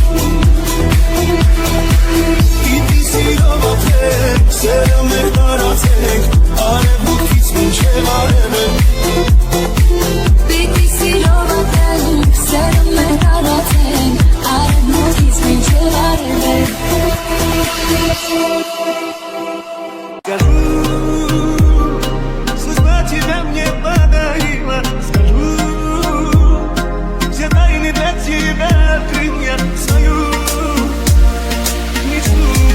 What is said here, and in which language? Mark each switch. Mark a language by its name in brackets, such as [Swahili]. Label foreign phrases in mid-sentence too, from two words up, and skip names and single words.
[Armenian] Պիտի սիրով ապրենք, սերը մեր տարածենք Արևոքից մինչև արևենք Պիտի սիրով ապրենք, սերը մեր տարածենք Արևմուտքից մինչև արևենք [Russian] Скажу, судьба тебя мне подарила Скажу, все тайны для тебя открыл я свою мечту